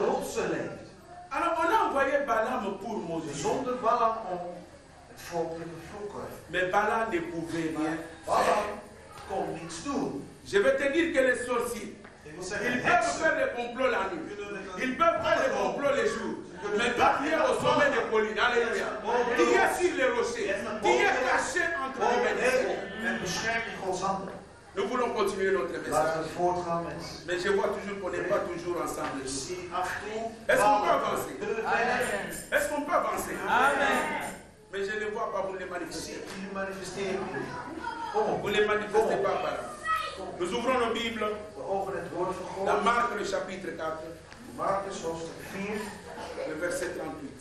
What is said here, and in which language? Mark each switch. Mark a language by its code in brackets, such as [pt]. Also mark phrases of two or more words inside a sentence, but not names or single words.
[nl] ze leeft. [fr] Alors on a envoyé Balaam pour [nl] Ze [fr] Moïse. [nl] zonden Balaam om het volk te vervloeken. [fr] Mais Balaam ne pouvait rien [nl] Balaam [fr] faire. [nl] kon niets doen. [fr] Je vais te dire que les sorciers, [nl] Ik wil [fr] ils [nl] zeggen, [fr] peuvent [nl] heksen [fr] faire des complots la nuit. [nl] kunnen het [fr] Ils peuvent faire des complots les jours. Mais toi, tu es au sommet des collines. Alléluia. Tu es sur les rochers. Tu es caché entre les bénédictions. [nl] en beschermd in Gods handen. [fr] Nous voulons continuer notre message. [nl] Laten we voortgaan met. [fr] Mais je vois toujours qu'on n'est pas toujours ensemble. [nl] Ik zie af en toe. [fr] Est-ce qu'on peut avancer? Amen. Est-ce qu'on peut avancer? Amen. Mais je ne vois pas vous les [nl] Ik [fr] manifester. [nl] zie jullie manifesteren. Kom op. [fr] Vous ne les manifestez pas par là. Nous ouvrons nos Bibles [nl] We openen het woord van [fr] dans [nl] God. [fr] Marc le chapitre 4, [nl] Marcus hoofdstuk 4, [fr] le verset 38.